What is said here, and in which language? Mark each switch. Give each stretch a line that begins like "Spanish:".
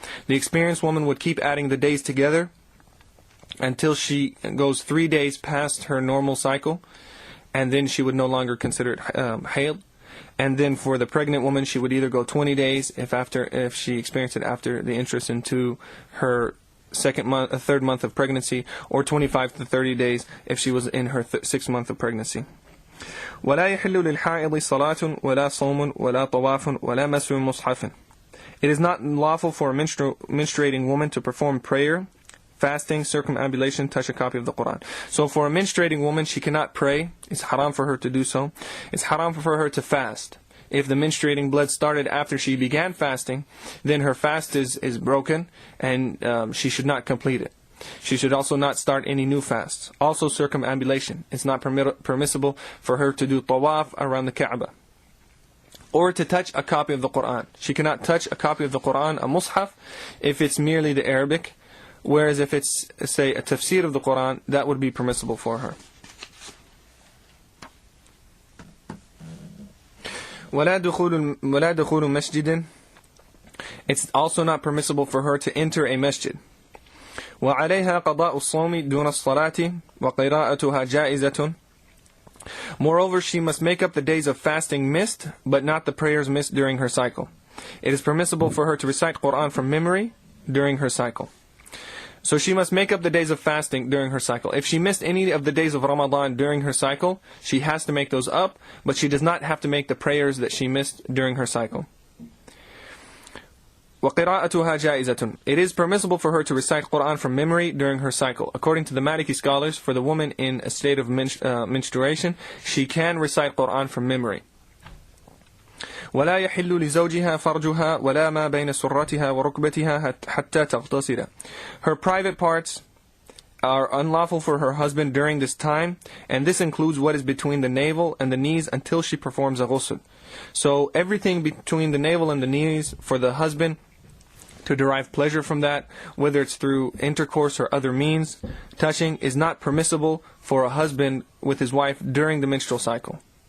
English: The experienced woman would keep adding the days together until she goes 3 days past her normal cycle, and then she would no longer consider it hayd. And then for the pregnant woman, she would either go 20 days if she experienced it after the entrance into her 3rd month of pregnancy, or 25 to 30 days if she was in her 6th month of pregnancy.
Arabic: ولا يحل للحائض صلاة ولا صوم ولا طواف ولا مس مصحف.
English: It is not lawful for a menstruating woman to perform prayer, fasting, circumambulation, touch a copy of the Quran. So for a menstruating woman, she cannot pray. It's haram for her to do so. It's haram for her to fast. If the menstruating blood started after she began fasting, then her fast is broken, and she should not complete it. She should also not start any new fasts. Also circumambulation. It's not permissible for her to do tawaf around the Kaaba, or to touch a copy of the Quran. She cannot touch a copy of the Quran, a mushaf, if it's merely the Arabic. Whereas if it's, say, a tafsir of the Quran, that would be permissible for her.
Arabic: ولا دخول مسجد.
English: It's also not permissible for her to enter a masjid.
Arabic: وعليها قضاء الصوم دون الصلاة وقراءتها جائزة.
English: Moreover, she must make up the days of fasting missed, but not the prayers missed during her cycle. It is permissible for her to recite Quran from memory during her cycle. So she must make up the days of fasting during her cycle. If she missed any of the days of Ramadan during her cycle, she has to make those up, but she does not have to make the prayers that she missed during her cycle.
Arabic: وَقِرَاءَتُهَا جَائِزَةٌ.
English: It is permissible for her to recite Quran from memory during her cycle. According to the Maliki scholars, for the woman in a state of menstruation, she can recite Quran from memory.
Arabic: ولا يحل لزوجها فرجها ولا ما بين سرتها وركبتها حتى تغتسل.
English: Her private parts are unlawful for her husband during this time, and this includes what is between the navel and the knees until she performs a ghusl. So everything between the navel and the knees for the husband to derive pleasure from that, whether it's through intercourse or other means, touching is not permissible for a husband with his wife during the menstrual cycle.